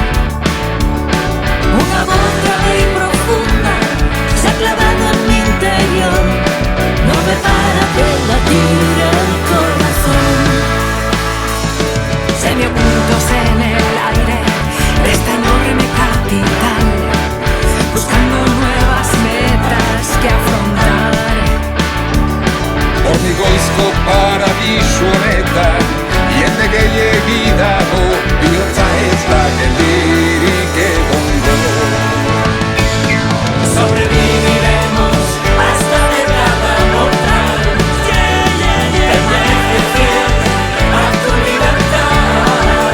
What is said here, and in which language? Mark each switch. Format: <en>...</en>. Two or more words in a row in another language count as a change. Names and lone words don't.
<es>Una voz grave y profunda se ha clavado en mi interior, no me para de latir el corazón. Semiocultos en el aire de esta enorme capital, buscando nuevas metas que afrontar.</es> <eu>Ornigoizko paradisu honetan, jende gehiegi dago, bihotza ez da geldirik egongo.</eu> <es>Sobreviviremos hasta la entrada mortal. Permanece fiel a tu libertad.</es>